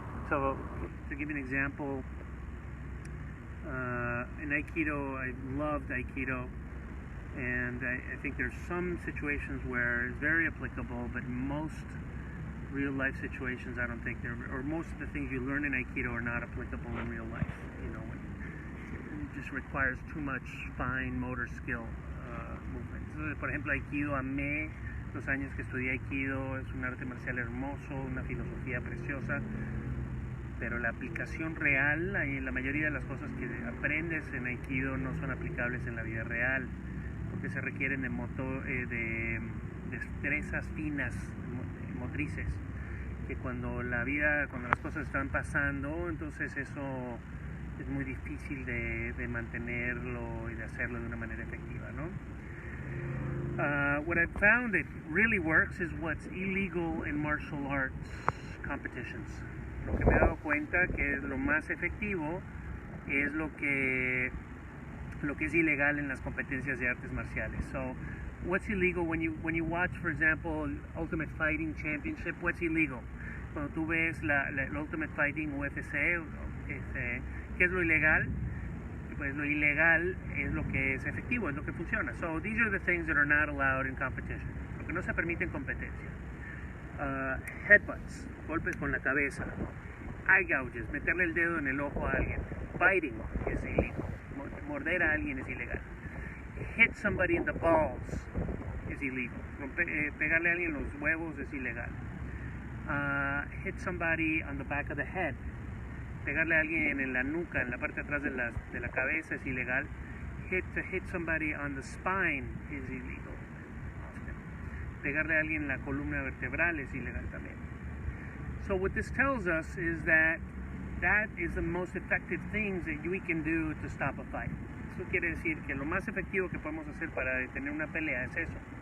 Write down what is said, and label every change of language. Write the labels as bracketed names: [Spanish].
[English] So, to give you an example, in Aikido, I loved Aikido, and I think there's some situations where it's very applicable, but most real life situations I don't think or most of the things you learn in Aikido are not applicable in real life. It just requires too much fine motor skill movement. [Spanish] Entonces, por ejemplo, Aikido, amé los años que estudié Aikido, es un arte marcial hermoso, una filosofía preciosa, pero la aplicación real, la mayoría de las cosas que aprendes en Aikido no son aplicables en la vida real, porque se requieren de destrezas finas, motrices, que cuando las cosas están pasando, entonces eso es muy difícil de mantenerlo y de hacerlo de una manera efectiva, ¿no? [English] What I've found that really works is what's illegal in martial arts competitions. [Spanish] Lo que me he dado cuenta que lo más efectivo es lo que es ilegal en las competencias de artes marciales. [English] So, what's illegal when you watch, for example, Ultimate Fighting Championship? What's illegal? [Spanish] Cuando tú ves la Ultimate Fighting UFC, ¿qué es lo ilegal? Pues lo ilegal es lo que es efectivo, es lo que funciona. [English] So these are the things that are not allowed in competition. [Spanish] Lo que no se permite en competencia. [English] Headbutts, [Spanish] golpes con la cabeza. [English] Eye gouges, [Spanish] meterle el dedo en el ojo a alguien. [English] Biting [Spanish] es ilegal. Morder a alguien es ilegal. [English] Hit somebody in the balls [Spanish] es illegal. Pegarle a alguien en los huevos es ilegal. [English] Hit somebody on the back of the head. [Spanish] Pegarle a alguien en la nuca, en la parte de atrás de la cabeza es ilegal. [English] To hit somebody on the spine is illegal. [Spanish] Pegarle a alguien en la columna vertebral es ilegal también. [English] So what this tells us is that is the most effective things that we can do to stop a fight. [Spanish] Eso quiere decir que lo más efectivo que podemos hacer para detener una pelea es eso.